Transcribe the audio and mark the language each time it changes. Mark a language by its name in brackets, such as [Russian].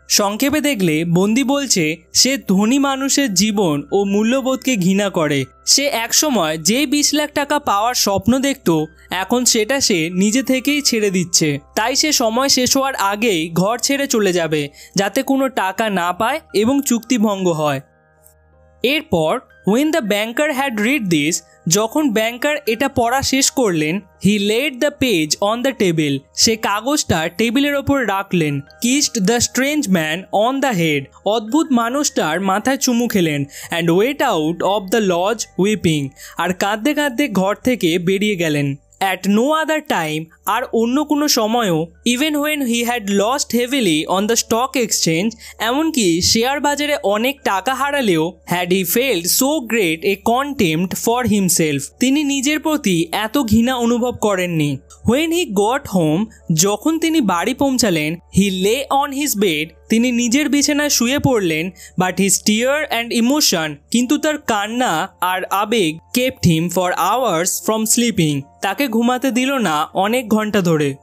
[Bangla] সংক্ষেপে দেখলে বন্দি বলছে সে ধনী মানুষের জীবন ও মূল্যবোধকে ঘৃণা করে। সে একসময় যে 20 লাখ টাকা পাওয়ার স্বপ্ন দেখত, এখন সেটা সে নিজে থেকেই ছেড়ে দিচ্ছে। তাই সে সময় শেষ হওয়ার আগেই ঘর ছেড়ে চলে যাবে, যাতে কোনো টাকা না পায় এবং চুক্তি ভঙ্গ হয়। এরপর [English] when the banker had read this, [Bangla] যখন ব্যাংকার এটা পড়া শেষ করলেন, [English] he laid the page on the table, [Bangla] সে কাগজটা টেবিলের ওপর রাখলেন। [English] kissed the strange man on the head, [Bangla] অদ্ভুত মানুষটার মাথায় চুমু খেলেন। [English] and went out of the lodge weeping, [Bangla] আর কাঁদতে কাঁদতে ঘর থেকে বেরিয়ে গেলেন। [English] at no other time, [Bangla] আর অন্য কোনো সময়ও, [English] even when he had lost heavily on the stock exchange, [Bangla] এমনকি শেয়ার বাজারে অনেক টাকা হারালেও, [English] had he felt so great a contempt for himself, [Bangla] তিনি নিজের প্রতি এত ঘৃণা অনুভব করেননি। [English] when he got home, [Bangla] যখন তিনি বাড়ি পৌঁছালেন, [English] he lay on his bed, [Bangla] তিনি নিজের বিছানায় শুয়ে পড়লেন। [English] but his tear and emotion, [Bangla] কিন্তু তার কান্না আর আবেগ [English] kept him for hours from sleeping, [Bangla] তাকে ঘুমাতে দিল না অনেক ঘন্টা ধরে।